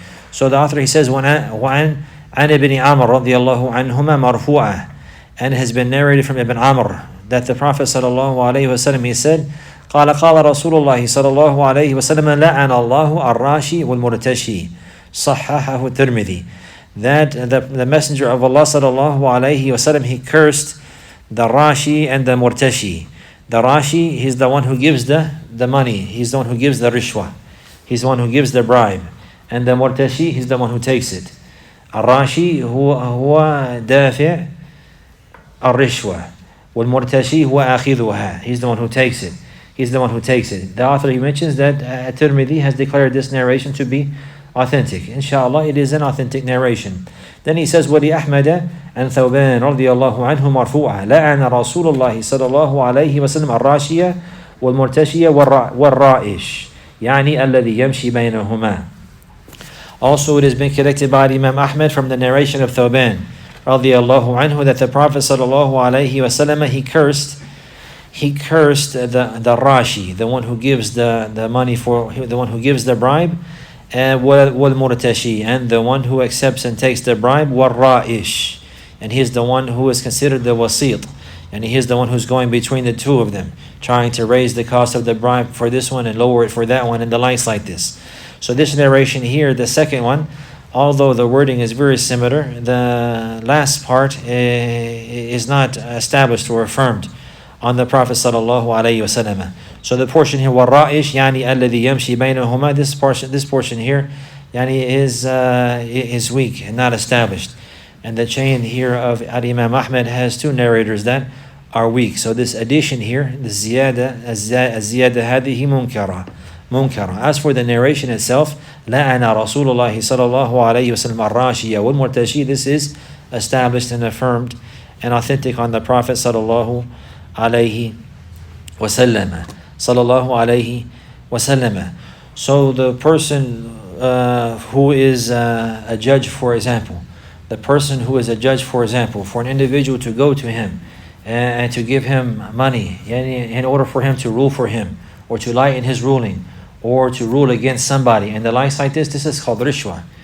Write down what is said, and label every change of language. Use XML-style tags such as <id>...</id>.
<en>So the author, he says,</en> <ar>عن ابن عمر رضي الله عنهما مرفوعة,</ar> <en>and it has been narrated from Ibn Amr that the Prophet sallallahu alaihi wasallam, he said,</en> <ar>قال رسول الله صلى الله عليه وسلم لعن الله الراشي والمرتشي صححه الترمذي,</ar> <en>that the Messenger of Allah sallallahu alaihi wasallam, he cursed the Rashi and the Murtashi. The Rashi, he's the one who gives the money, he's the one who gives the rishwa, he's the one who gives the bribe, and the Murtashi, he's the one who takes it.</en> <ar>الراشي هو دافع الرشوة والمرتشي هو آخذها.</ar> <en>He's the one who takes it. The author, he mentions that Tirmidhi has declared this narration to be authentic. Inshallah, it is an authentic narration. Then he says,</en> <ar>ولأحمد عن ثوبان رضي الله عنه مرفوعا لعن رسول الله صلى الله عليه وسلم الراشية والمرتشية والرائش يعني الذي يمشي بينهما.</ar> <en>Also, it has been collected by Imam Ahmed from the narration of Thawban radiyallahu anhu that the Prophet sallallahu alaihi wasallam, he cursed the Rashi, the one who gives the money the one who gives the bribe, and wal murtashi, and the one who accepts and takes the bribe, wal ra'ish, and he is the one who is considered the wasit, and he is the one who's going between the two of them, trying to raise the cost of the bribe for this one and lower it for that one, and the likes like this. So this narration here, the second one, although the wording is very similar, the last part is not established or affirmed on the Prophet sallallahu alaihi wasallam. So the portion here,</en> <ar>وَالرَّائِشْ يعني الذي يمشي بينهما,</ar> <en>this portion here يعني is weak and not established. And the chain here of Imam Ahmed has two narrators that are weak. So this addition here, the ziyada هذه munkara. As for the narration itself,</en> <ar>لَعَنَ رَسُولُ اللَّهِ صَلَى اللَّهُ عَلَيْهِ وَسَلَّمَ الرَّاشِيَ وَالْمُرْتَشِي.</ar> <en>This is established and affirmed and authentic on the Prophet sallallahu alaihi wasallam. Sallallahu alaihi wasallam. So the person who is a judge, for example, the person who is a judge, for example, for an individual to go to him and to give him money in order for him to rule for him, or to lighten his ruling, or to rule against somebody, and the likes like this is called rishwa.</en>